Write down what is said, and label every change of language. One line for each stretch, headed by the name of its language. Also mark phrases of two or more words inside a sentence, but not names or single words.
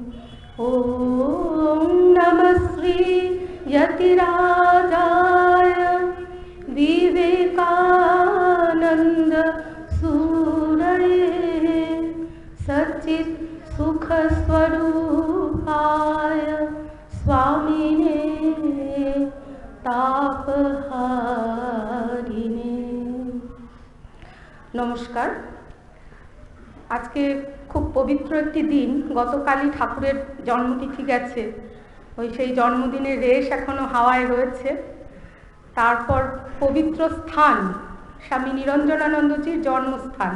Sanskrit: ॐ नमः श्री यतिराजाय विवेकानन्द सूरये सच्चित् सुख स्वरूपाय स्वामिने तापहारिणे।
Bangla: नमस्कार। আজকে খুব পবিত্র একটি দিন। গতকালই ঠাকুরের জন্মতিথি গেছে, সেই জন্মদিনের রেশ এখনো হাওয়ায় রয়েছে। তারপর পবিত্র স্থান স্বামী নিরঞ্জনানন্দজির জন্মস্থান।